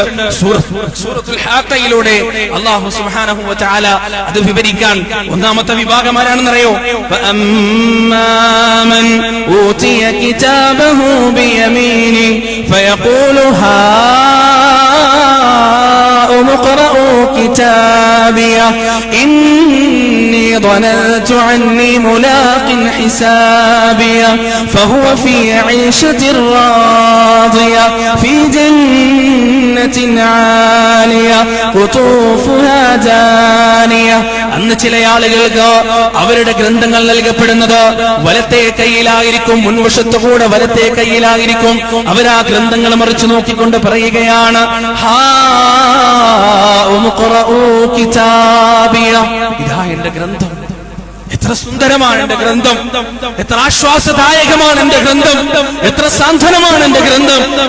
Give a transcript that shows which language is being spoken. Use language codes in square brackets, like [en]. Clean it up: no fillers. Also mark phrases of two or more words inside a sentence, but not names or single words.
[ml] സൂറത്തുൽ ഹാഖയിലൂടെ അല്ലാഹു [ar] سبحانه وتعالى [ml] അത് വിവരിക്കാൻ ഒന്നാമത്തെ വിഭാഗം ആരാണെന്നറിയോ? [ar] فأما من أوتي كتابه بيمينه فيقول هاؤم اقرءوا كتابيه إني ظننت عني ملاق حسابيا فهو في عيشة راضية في جنة عالية قطوفها دانية. [ml] അന്ന് ചില ആളുകൾക്ക് അവരുടെ ഗ്രന്ഥങ്ങൾ നൽകപ്പെടുന്നത് വലത്തെ കൈയിലായിരിക്കും, മുൻവശത്തുകൂടെ വലത്തെ കൈയിലായിരിക്കും. അവരാ ഗ്രന്ഥങ്ങൾ മറിച്ചു നോക്കിക്കൊണ്ട് പറയുകയാണ്, ഇതാ എന്റെ ഗ്രന്ഥം, എത്ര സുന്ദരമാണ് എന്റെ ഗ്രന്ഥം, എത്ര ആശ്വാസദായകമാണ് എന്റെ ഗ്രന്ഥം, എത്ര സാന്ത്വനമാണ് എന്റെ ഗ്രന്ഥം.